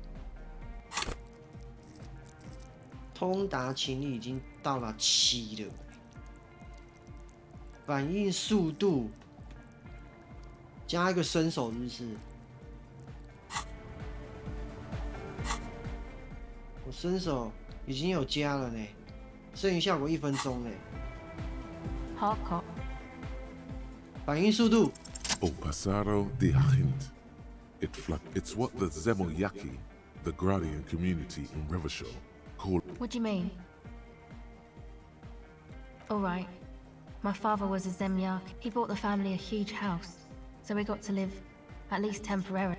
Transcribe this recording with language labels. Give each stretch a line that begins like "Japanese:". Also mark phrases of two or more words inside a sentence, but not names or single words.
Chinese: 通达情理已经到了7了，反应速度加一个伸手是不是？我伸手已经有加了呢，剩余效果1分钟嘞。好。反应速度。 O pasado de agente.
English: It's what the Zemoyaki, the Gradian community in Revachol, call. What do you mean? All right. My father was a Zemyak. He bought the family a huge house, so we got to live, at least temporarily.